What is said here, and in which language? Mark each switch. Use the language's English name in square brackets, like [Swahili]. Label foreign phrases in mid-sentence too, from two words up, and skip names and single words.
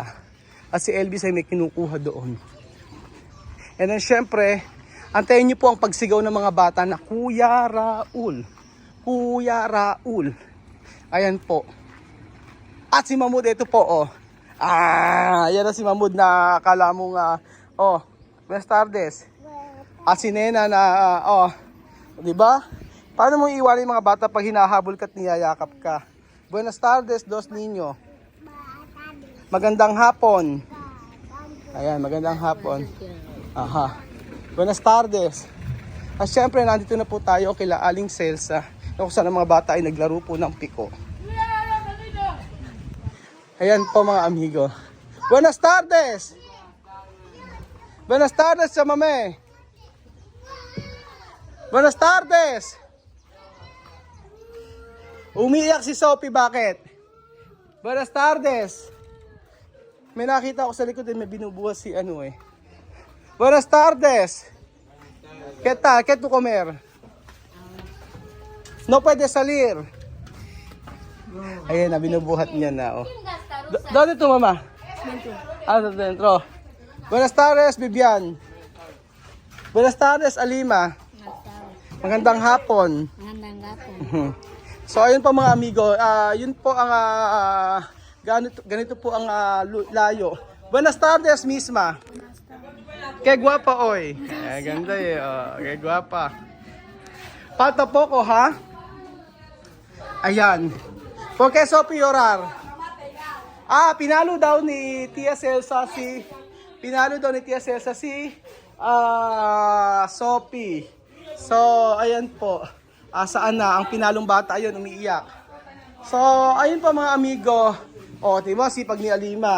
[Filipino] At si Elvis ay may kinukuha doon. [English] And then [Filipino] syempre, antayin niyo po ang pagsigaw ng mga bata na Kuya Raul. Kuya Raul. Ayan po. At si Mahmoud, ito po, oh. Yan na si Mahmoud na akala mong, [Spanish] buenas tardes. [Filipino] At si Nena na, di ba? Paano mo iiwanan yung mga bata pag hinahabol ka at niyayakap ka? [Spanish] Buenas tardes, dos niño. [Filipino] Magandang hapon. Ayan, magandang hapon. Aha. [Spanish] Buenas tardes. [Filipino] At syempre, nandito na po tayo kila Aling Celsa. Kung saan ang mga bata ay naglaro po ng piko. Ayan po mga amigo. [Spanish] Buenas tardes! Buenas tardes, Chamame! Buenas tardes! [Filipino] Umiiyak si Sophie, bakit? [Spanish] Buenas tardes. [Filipino] May nakita ako sa likod may binubuhat si ano eh. [Spanish] Buenas tardes. ¿Qué tal? ¿Qué tu comer? No puede salir. [Filipino] Ayun na, binubuhat niya na. [Spanish] Oh. ¿Dónde tu mama? Ah, dentro. Buenas tardes, Bibian. Buenas tardes, Alima. [Filipino] Magandang hapon. Magandang hapon. So ayun po mga amigo, yun po ang ganito po ang layo. [Spanish] Buenas tardes, misma. Qué guapa hoy. [Filipino] Ganda eh. [Spanish] Oh, qué guapa. Falta poco, ha? Ayan. ¿Por qué Sophie llorar? [Filipino] Pinalo daw ni Tia Celsa si Sophie. So, ayan po. Saan na? Ang pinalong bata ayun, umiiyak. So, ayun po mga amigo. O, diba, sipag ni Alima.